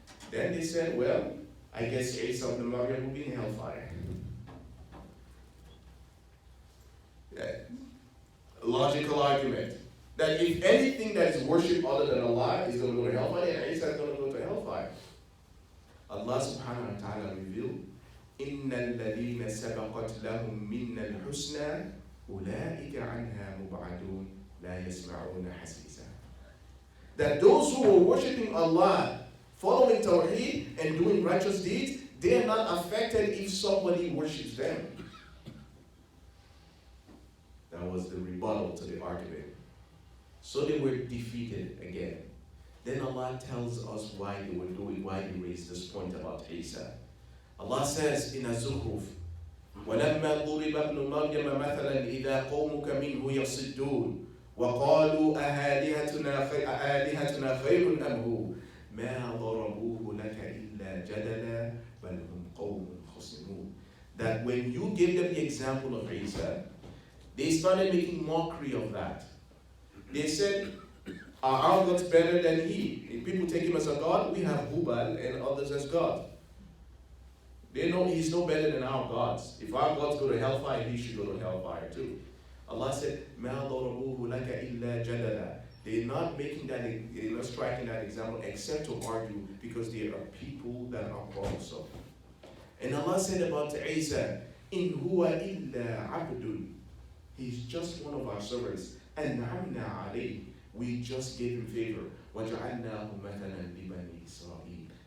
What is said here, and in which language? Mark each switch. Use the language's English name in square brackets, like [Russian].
[English] Then they said, well, I guess E'saa Ibn Maryam will be in hellfire. Logical argument. That if anything that is worshipped other than Allah is going to go to hellfire, then E'saa is going to go to hellfire. Allah subhanahu wa ta'ala revealed, [Arabic] إِنَّ الَّذِينَ سَبَقَتْ لَهُم مِّنَّ الْحُسْنَى أُولَٰئِكَ عَنْهَا مُبْعَدُونَ لَا يَسْمَعُونَ حَسِيسًا. [English] That those who were worshiping Allah, following Tawheed and doing righteous deeds, they are not affected if somebody worships them. That was the rebuttal to the argument. So they were defeated again. Then Allah tells us why they were doing, why they raised this point about E'saa. Allah says in Az-Zukhruf, [Arabic] وَلَمَّا ضُرِبَ ابْنُ مَرْيَمَ مَثَلًا إِذَا قَوْمُكَ مِنْهُ يَصِدُّونَ وَقَالُوا أَآلِهَتُنَا خَيْرٌ أَمْ هُوَ مَا ضَرَبُوهُ لَكَ إِلَّا جَدَلًا بَلْ هُمْ قَوْمٌ خَصِمُونَ. [English] That when you gave them the example of E'saa, they started making mockery of that. They said, are our gods better than he? If people take him as a god, we have Hubal and others as God. They know he's no better than our gods. If our gods go to hellfire, he should go to hellfire too. Allah said, [Arabic] مَا ضَرَبُوهُ لَكَ إِلَّا جَدَلًا. [English] They're not making that, they're not striking that example except to argue because they are people that are quarrelsome. And Allah said about E'saa, [Arabic] إِنْ هُوَ إِلَّا عَبْدٌ. [English] He's just one of our servants. [Arabic] أَنْعَمْنَا عَلَيْهِ. [English] We just gave him favor. [Arabic] وَجَعَلْنَاهُ مَثَلًا لِبَنِي إِسْرَائِيلَ.